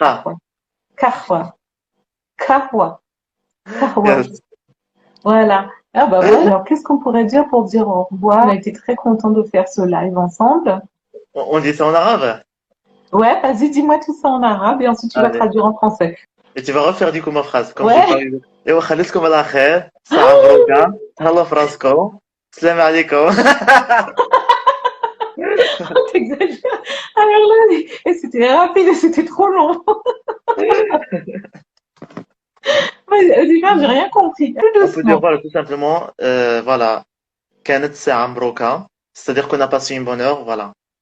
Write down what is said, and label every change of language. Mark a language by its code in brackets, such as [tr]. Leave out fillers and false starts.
[ar] Kahwa. Kahwa. Kahwa. [en] Yes. [fr] Voilà. Ah bah voilà. Alors, qu'est-ce qu'on pourrait dire pour dire au revoir? On a été très contents de faire ce live ensemble. On dit ça en arabe. Ouais, vas-y, dis-moi tout ça en arabe et ensuite tu vas Allez. traduire en français. Et tu vas refaire du coup ma phrase. Comme Ouais. j'ai pas eu. [ar] ايوا خليتكم على خير ساعة مبروكة تهلاو في راسكم السلام عليكم. [fr] T'exagères. Alors là, et c'était rapide et c'était trop long. Ouais, déjà, j'ai rien compris. Plus On peut dire doucement. voilà tout simplement voilà [ar] كانت ساعة مبروكة, [fr] c'est-à-dire qu'on a passé une bonne heure, voilà.